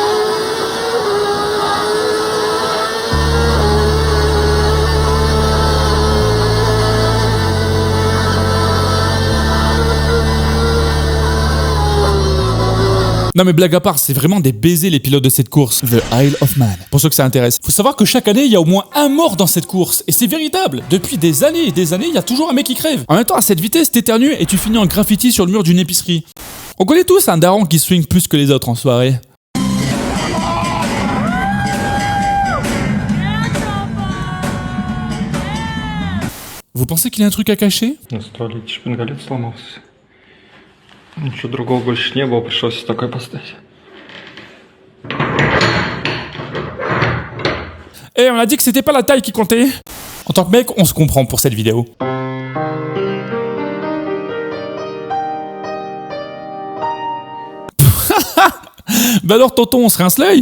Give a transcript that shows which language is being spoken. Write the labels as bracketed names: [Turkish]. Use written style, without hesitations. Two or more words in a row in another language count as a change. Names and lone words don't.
[French] Non mais blague à part, c'est vraiment des baisers les pilotes de cette course. The Isle of Man. Pour ceux que ça intéresse. Faut savoir que chaque année, il y a au moins un mort dans cette course. Et c'est véritable. Depuis des années et des années, il y a toujours un mec qui crève. En même temps, à cette vitesse, t'éternues et tu finis en graffiti sur le mur d'une épicerie. On connaît tous un daron qui swing plus que les autres en soirée. Vous pensez qu'il a un truc à cacher? [Russian] На столе шпингалет сломался. Ничего другого больше не было, пришлось такой поставить. [French] Eh, on a dit que c'était pas la taille qui comptait. En tant que mec, on se comprend pour cette vidéo. Bah alors tonton, on se rince l'œil.